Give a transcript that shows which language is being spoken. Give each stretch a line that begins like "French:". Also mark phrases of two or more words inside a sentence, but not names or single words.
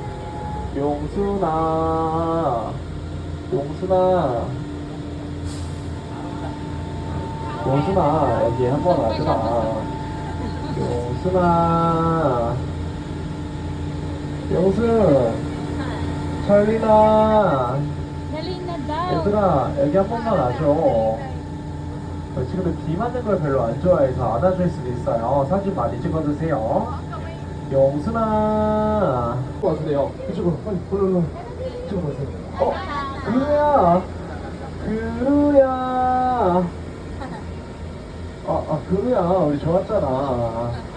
Korean: 용순아 여기 한번 와주라. 용순 찰리나
Filipino: Dali na daw.
Korean: 얘들아 여기 한 번만 와줘. 친구들 비 맞는 걸 별로 안 좋아해서 안아줄 수도 있어요. 사진 많이 찍어주세요. 용순아 와주세요. 이쪽으로 빨리 얼른 이쪽으로 오세요. 그루야 그루야 우리 좋았잖아.